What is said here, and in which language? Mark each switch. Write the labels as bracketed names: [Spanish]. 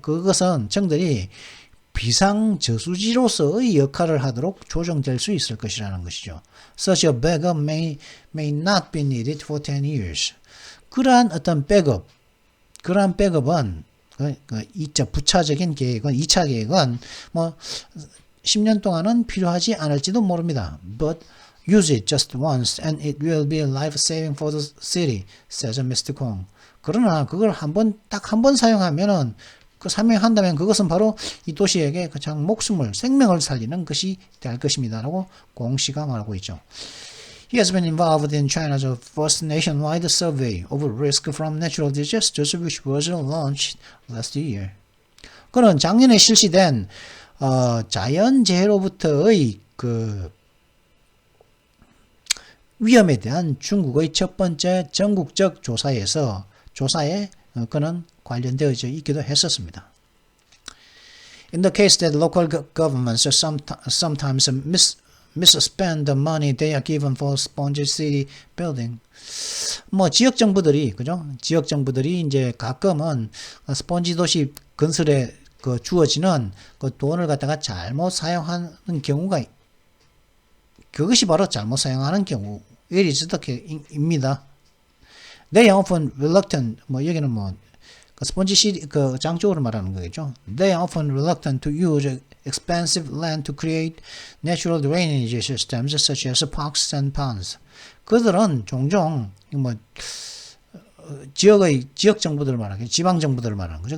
[Korean] 그것은 청들이 비상저수지로서의 역할을 하도록 조정될 수 있을 것이라는 것이죠. [English] Such a backup may not be needed for 10 years. [Korean] 그러한 어떤 백업은 부차적인 계획은 2차 계획은 10년 동안은 필요하지 않을지도 모릅니다. But [English] Use it just once and it will be life-saving for the city, says Mr. Kong. [Korean] 그러나 그걸 딱 한 번 사용하면은 사용한다면 그것은 바로 이 도시에게 가장 생명을 살리는 것이 될 것입니다. 라고 공 씨가 말하고 있죠. [English] He has been involved in China's first nationwide survey of risk from natural disasters, which was launched last year. [Korean] 그는 작년에 실시된 자연재해로부터의 그 위험에 대한 중국의 첫 번째 전국적 조사에 그는 관련되어 있기도 했었습니다. [English] In the case that local governments sometimes misspend the money they are given for sponge city building. [Korean] 지역 정부들이 이제 가끔은 스펀지 도시 건설에 주어지는 그 돈을 갖다가 잘못 사용하는 경우가 그것이 바로 잘못 사용하는 경우. [English] It is the case입니다. They are often reluctant. [Korean] 여기는 스펀지 시리 장쪽으로 말하는 거겠죠. [English] They are often reluctant to use expensive land to create natural drainage systems such as parks and ponds. [Korean] 그들은 종종 지역 정부들을 말하는 지방 정부들을 말하는 거죠.